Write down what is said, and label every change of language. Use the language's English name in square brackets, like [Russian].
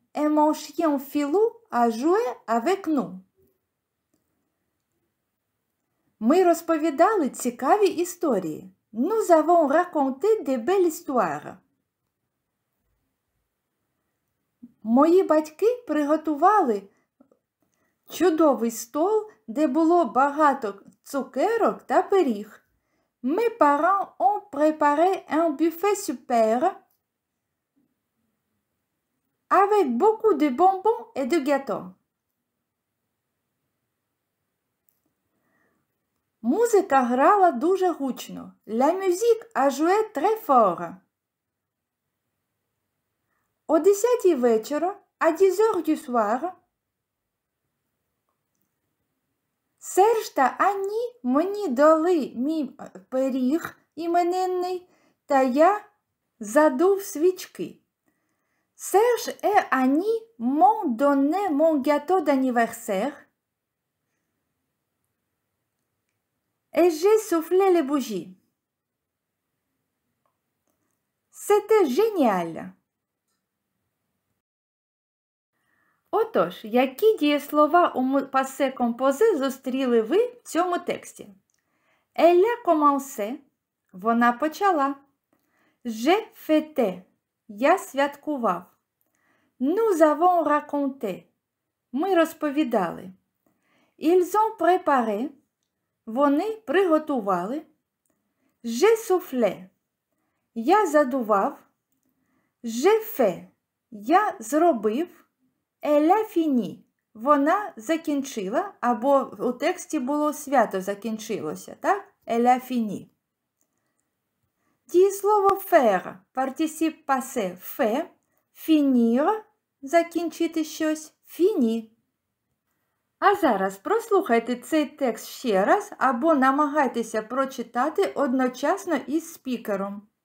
[French] Et mon chien Filou a joué avec nous. [Ukrainian] Ми розповідали цікаві історії. [French] Nous avons raconté des belles histoires. [Ukrainian] Мої батьки приготували чудовий стол, де було багато цукерок та пиріг. [French] Mes parents ont préparé un buffet super avec beaucoup de bonbons et de gâteaux. [Ukrainian] Музика грала дуже гучно. [French] La musique a joué très fort. [Ukrainian] О 10 вечора, [French] à 10 heures du soir, [Ukrainian] Серж та Анні мені дали мій пиріг іменинний, та я задув свічки. [French] Серж et Annie m'ont donné mon gâteau d'anniversaire et j'ai soufflé les bougies. C'était génial. [Ukrainian] Отож, які дієслова у пасе композе зустріли ви в цьому тексті? [French] Elle a commencé, [Ukrainian] вона почала. [French] J'ai fêté, [Ukrainian] я святкував. [French] Nous avons raconté, [Ukrainian] ми розповідали. [French] Ils ont préparé, [Ukrainian] вони приготували. [French] J'ai soufflé, [Ukrainian] я задував. [French] J'ai fait, [Ukrainian] я зробив. [French] Elle a fini. [Ukrainian] Вона закінчила, або у тексті було свято закінчилося, так? [French] Elle a fini. [Ukrainian] Дієслово faire, партисип passé, fait, finir, закінчити щось, fini. А зараз прослухайте цей текст ще раз, або намагайтеся прочитати одночасно із спікером.